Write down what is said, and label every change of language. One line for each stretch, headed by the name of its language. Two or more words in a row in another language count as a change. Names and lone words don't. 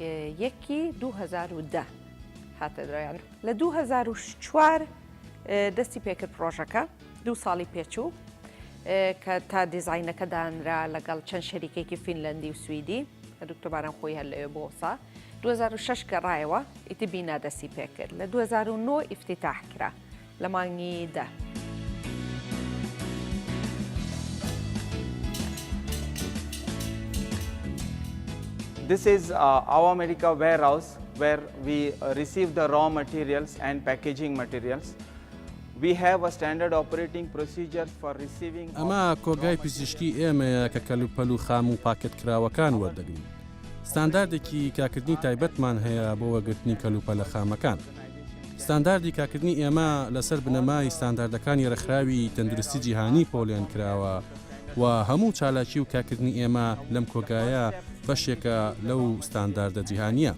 Central Kurdish: 2010 هاتە درایان لە 2004 دەستی پێکرد پرۆژەکە 2 ساڵی پێچوو کە تا دیزاینەکە دانرا لەگەڵ چەند شەریکێکی فینلەندی و سویدی دکتۆرباران خۆی هەر لەوێ بۆسا 2006 گەڕایەوە ئیتی بینا دەستی پێکرد لە 2009 ئیفتتاح کرا لە مانگی 10.
English: This is our America warehouse where we receive the raw materials and packaging materials. We have a standard operating procedure for receiving.
Central Kurdish: ئەمە کۆگای پزیشکی ئێمەیە کە کەلوپەل و خام و پاکێتکراوەکان وەردەگرین. ستانداردێکی کاکردنی تایبەتمان هەیە بۆ وەرگرتنی کەلوپەلە خامەکان. ستانداردی کاکردنی ئێمە لەسەر بنەمای ستانداردەکانی ڕێکخراوی تەندروستی جیهانی پۆلیان کراوە و هەموو چالاکی و کاکردنی ئێمە لەم کۆگایە بەشێکە لەو ستانداردە جیهانیە.